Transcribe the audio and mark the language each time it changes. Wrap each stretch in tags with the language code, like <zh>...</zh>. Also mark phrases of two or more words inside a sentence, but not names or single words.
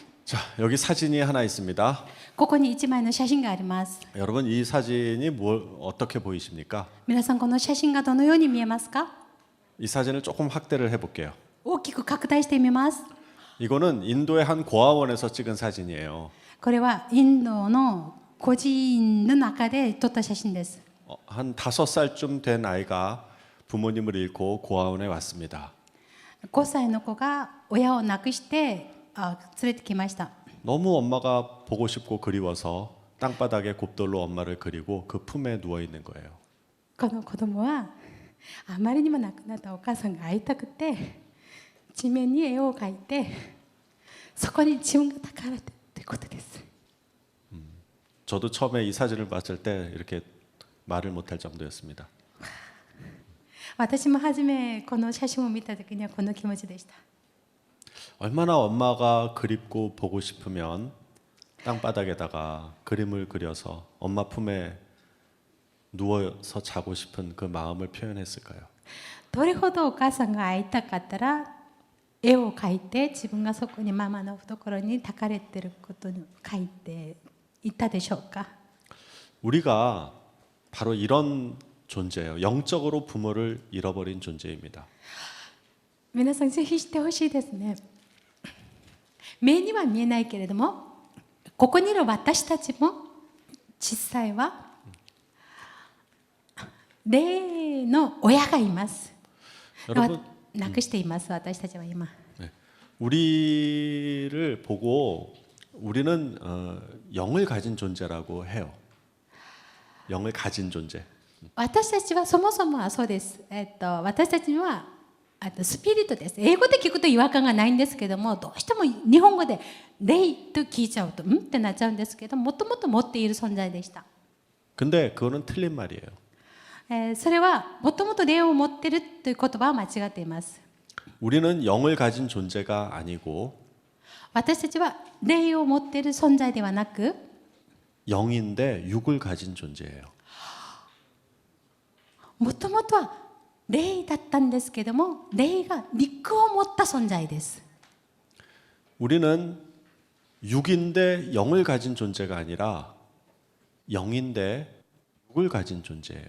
<ko>자, 여기 사진이 하나 있습니다.</ko> <ja>ここに1枚の写真があります。</ja> <ko>여러분 이 사진이 어떻게 보이십니까?</ko> <ja>皆さんこの写真がどのように見えますか？</ja> <ko>이 사진을 조금 확대를 해볼게요.</ko> <ja>大きく拡大してみます。</ja> <ko>이거는 인도의 한 고아원에서 찍은 사진이에요.</ko> <ja>これはインドの孤児院の中で撮った写真です。</ja> <ko>한 5살쯤 된 아이가 부모님을 잃고 고아원에 왔습니다.</ko> <ja>5 歳の子が親を亡くして連れてきました。</ja> <ko>너무 엄마가 보고 싶고 그리워서 땅바닥에 곱돌로 엄마를 그리고 그 품에 누워 있는 거예요.</ko> <ja>この子供はあまりにも亡くなったお母さんが会いたくて地面に絵を描いてそこに自分が抱かれてということです。</ja> <ko>저도 처음에 이 사진을 봤을 때 이렇게 말을 못할 정도였습니다.</ko> <ja>私も初めこの写真を見た時にはこの気持ちでした。</ja> <ko>얼마나 엄마가 그립고 보고 싶으면 땅바닥에다가 그림을 그려서 엄마 품에 누워서 자고 싶은 그 마음을 표현했을까요?</ko> <ja>どれほどお母さんが会いたかったら絵を描いて自分がそこにママの懐に抱かれていることに描いていたでしょうか。</ja> <ko>우리가 바로 이런 존재예요. 영적으로 부모를 잃어버린 존재입니다.</ko> <ja>皆さんぜひ知ってほしいですね。目には見えないけれどもここにいる私たちも実際は霊の親がいます。</ja> <ko>여러분,</ko> <ja>亡くしています私たちは今。</ja> <ko>네. 우리를 보고 우리는 영을 가진 존재라고 해요. 영을 가진 존재.</ko> <ja>私たちはそもそもはそうです。私たちにはスピリットです。英語で聞くと違和感がないんですけども、どうしても日本語で霊と聞いちゃうとってなっちゃうんですけど、もともと持っている存在でした。</ja> <ko>근데 그거는 틀린 말이에요.</ko> <ja>それはもともと霊を持っているという言葉は間違っています。</ja> <ko>우리는 영을 가진 존재가 아니고</ko> <ja>私たちは霊を持っている存在ではなく</ja> <ko>영인데 육을 가진 존재예요.</ko> <ja>もともとは霊だったんですけども霊が肉を持った存在です。</ja> <ko>우리는 육인데 영을 가진 존재가 아니라 영인데 육을 가진 존재예요.</ko>